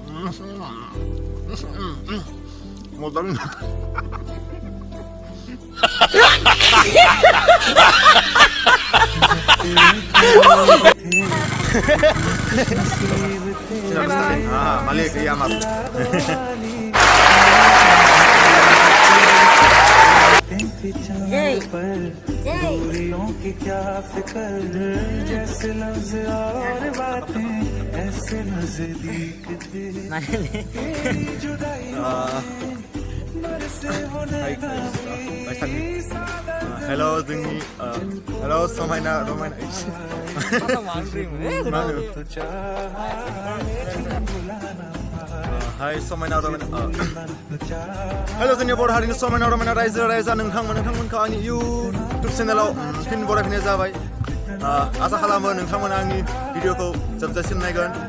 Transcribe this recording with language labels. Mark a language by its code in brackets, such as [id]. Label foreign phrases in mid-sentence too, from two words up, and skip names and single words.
[ko] 뭐 다른. 아, Malik Yamat. [hi] दूरियों की क्या फिक्र जैसे लफ्ज और बातें ऐसे नजदीक थे जुदाई [brx] Hello जोंनि hello समायना रमायना Hai समायना रमायना Hello जोंनि बर' हारिनि समायना रमायना रायजो राजा नोंथांमोनखौ आंनि YouTube चेनेलाव फिन बरायफैनाय जाबाय आसा खालामो नोंथांमोना आंनि भिडिअखौ जोबजासिम नायगोन